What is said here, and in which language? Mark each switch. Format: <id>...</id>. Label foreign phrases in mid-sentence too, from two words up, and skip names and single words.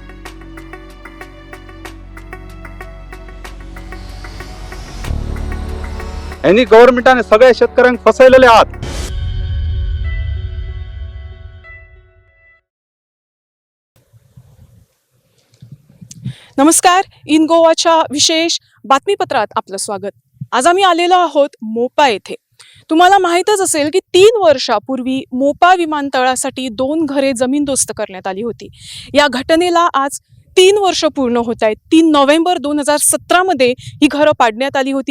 <kok>यांनी गव्हर्नमेंटाने सगळ्या शेतकऱ्यांक फसयलेले आहात.</kok> <mr>नमस्कार, इन गोवाच्या विशेष बातमीपत्रात आपलं स्वागत. आज आम्ही आलेलो आहोत मोपा येथे. तुम्हाला माहीतच असेल की 3 वर्षापूर्वी मोपा विमानतळासाठी 2 घरे जमीनदोस्त करण्यात आली होती. या घटनेला आज 3 वर्ष पूर्ण होत आहेत. 3 नोव्हेंबर 2017 मध्ये ही घरं पाडण्यात आली होती.</mr>